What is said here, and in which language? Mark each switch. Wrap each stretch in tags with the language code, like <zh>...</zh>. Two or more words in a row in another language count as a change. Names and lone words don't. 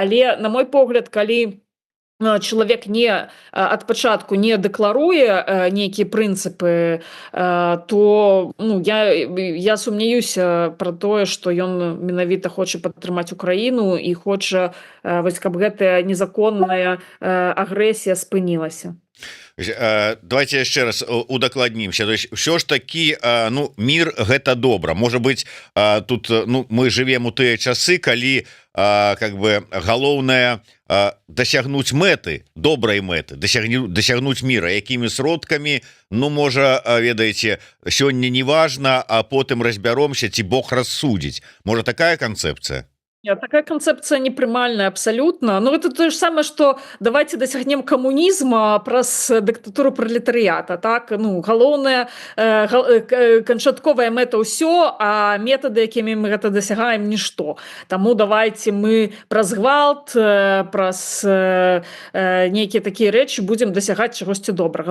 <be>Але, на мой погляд, калі чалавек не ад пачатку не дэкларуе нейкія прынцыпы, то, ну, я сумняюся пра тое, што ён менавіта хоча падтрымаць Украіну і хоча, вось, каб гэтая незаконная агрэсія спынілася. Давайте яшчэ раз удакладнімся.</be> <ru>То есть</ru> <be>ўсё ж такі, ну, мір гэта добра. Можа быть, тут, ну,</be> <ru>мы живем</ru> <be>у тыя часы, калі</be> <ru>как бы</ru> <be>галоўнае дасягнуць мэты, добрай мэты, дасягнуць міра, якімі сродкамі, ну, можа, ведаеце, сёння не важна, а потым разбяромся, ці Бог рассудзіць. Можа, такая канцэпцыя?</be> <ru>Такая концепция непрымальная абсолютно. Ну, это то же самое, что давайте досягнем коммунизма праз диктатуру пролетариата, так?</ru> <be>Ну, галоўная, канчатковая мэта ўсё, а методы, якімі мы гэта дасягаем, нішто. Таму давайте мы праз гвалт, праз нейкія такія рэчы будзем дасягаць чагосьці добрага.</be>